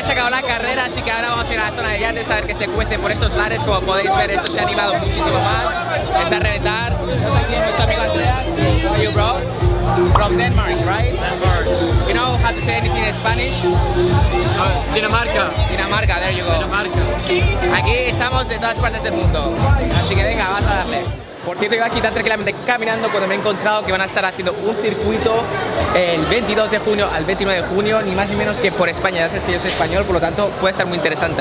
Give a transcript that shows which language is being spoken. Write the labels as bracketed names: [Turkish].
[English] La carrera, así que ahora vamos a ir a la zona de yates a ver que se cuece por estos lares. Como podéis ver, esto se ha animado muchísimo más, está a reventar. Estamos aquí con nuestro amigo Andreas. How are you, bro? From Denmark, right? Denmark. You know how to say anything in Spanish? [Spanish] Dinamarca. [English] Dinamarca, there you go. [Spanish] Dinamarca. Aquí estamos de todas partes del mundo, así que venga, vamos a darle. Por cierto, iba aquí tan tranquilamente caminando cuando me he encontrado que van a estar haciendo un circuito el 22 de junio al 29 de junio, ni más ni menos que por España. Ya sabes que yo soy español, por lo tanto puede estar muy interesante.